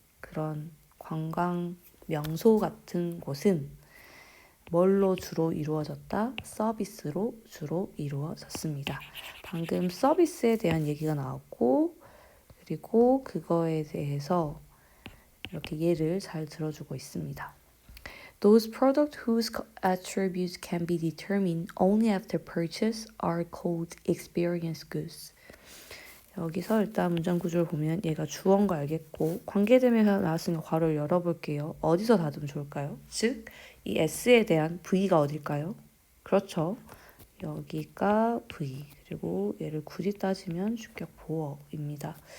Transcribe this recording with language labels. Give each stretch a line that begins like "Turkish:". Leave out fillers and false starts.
Korean: 그런 관광 명소 같은 곳은 뭘로 주로 이루어졌다? 서비스로 주로 이루어졌습니다. 방금 서비스에 대한 얘기가 나왔고 그리고 그거에 대해서 이렇게 예를 잘 들어주고 있습니다.
English: Those products whose attributes can be determined only after purchase are called experience goods.
Korean: 여기서 일단 문장 구조를 보면 얘가 주어인 거 알겠고 관계대명사 나왔으니까 괄호를 열어볼게요. 어디서 닫으면 좋을까요? 즉, 이 S에 대한 V가 어딜까요? 그렇죠. 여기가 V. 그리고 얘를 굳이 따지면 주격 보어입니다.